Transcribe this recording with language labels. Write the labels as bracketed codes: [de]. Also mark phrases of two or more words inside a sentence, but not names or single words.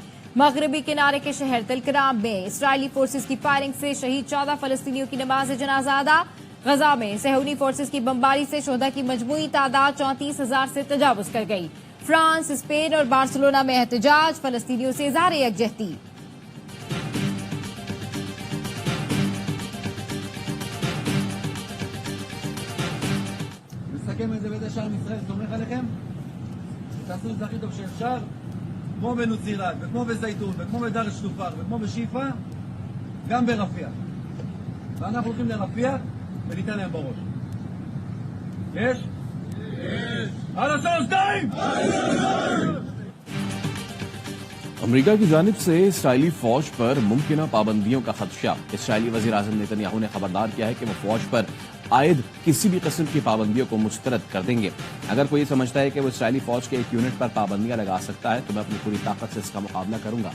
[ur] مغربی کنارے کے شہر طولکرم میں اسرائیلی فورسز کی فائرنگ سے شہید 14 فلسطینیوں کی نماز جنازہ ادا. غزہ میں صیہونی فورسز کی بمباری سے شہدا کی مجموعی تعداد 34,000 سے تجاوز کر گئی. فرانس، اسپین اور بارسلونا میں احتجاج۔ فلسطینیوں سے اظہار یکجہتی. [he] נסכם את זה בזה שעם ישראל סומך עליכם, תעשו את זה הכי טוב שאפשר, כמו בנוצירת, וכמו בזייתון, וכמו בדאר שטופר, וכמו בשיפה, גם ברפיח. ואנחנו הולכים לרפיח וניתן להם בראש. יש? יש! על השלושתיים! [ur] امریکہ کی جانب سے اسرائیلی فوج پر ممکن پابندیوں کا خدشہ. اسرائیلی وزیر اعظم نیتن یاہو نے خبردار کیا ہے کہ وہ فوج پر عائد کسی بھی قسم کی پابندیوں کو مسترد کر دیں گے. اگر کوئی سمجھتا ہے کہ وہ اسرائیلی فوج کے ایک یونٹ پر پابندیاں لگا سکتا ہے تو میں اپنی پوری طاقت سے اس کا مقابلہ کروں گا.